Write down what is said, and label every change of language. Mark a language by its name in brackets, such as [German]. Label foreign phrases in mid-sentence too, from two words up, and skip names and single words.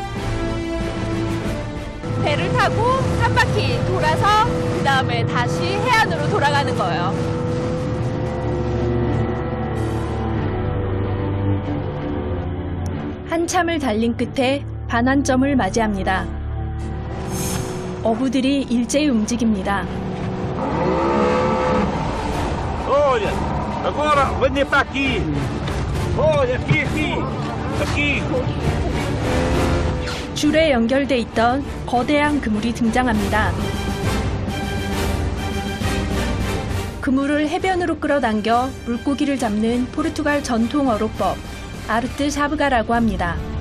[Korean] 배를 타고 한 바퀴 돌아서 그 다음에 다시 해안으로 돌아가는 거예요. 한참을 달린 끝에 반환점을 맞이합니다. 어부들이 일제히 움직입니다. [Portuguese] Agora, venha para aqui. Olha, aqui. [Korean] 줄에 연결돼 있던 거대한 그물이 등장합니다. 그물을 해변으로 끌어당겨 물고기를 잡는 포르투갈 전통 어로법, 아르트 사브가라고 합니다.